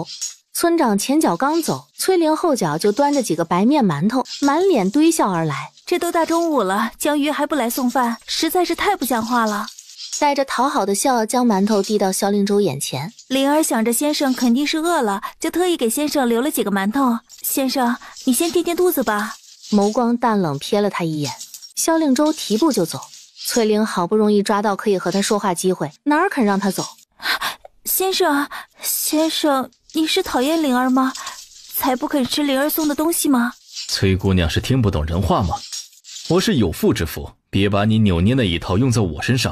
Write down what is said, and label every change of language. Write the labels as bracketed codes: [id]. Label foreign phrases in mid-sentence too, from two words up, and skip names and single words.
[zh] 村長前腳剛走，崔玲後腳就端着幾個白面饅頭，滿臉堆笑而來。 “這都大中午了，江瑜還不來送飯，實在是太不像話了。” 帶着討好的笑，將饅頭遞到蕭令周眼前。灵兒想着先生肯定是餓了，就特意給先生留了幾個饅頭。先生，你先墊墊肚子吧。眸光淡冷瞥了他一眼，蕭令周提步就走。崔玲好不容易抓到可以和他說話機會，哪肯讓他走？“ 先生，你是討厭靈兒嗎？才不肯吃靈兒送的東西嗎？”“ 崔姑娘是聽不懂人話嗎？我是有婦之夫，別把你扭捏那一套用在我身上。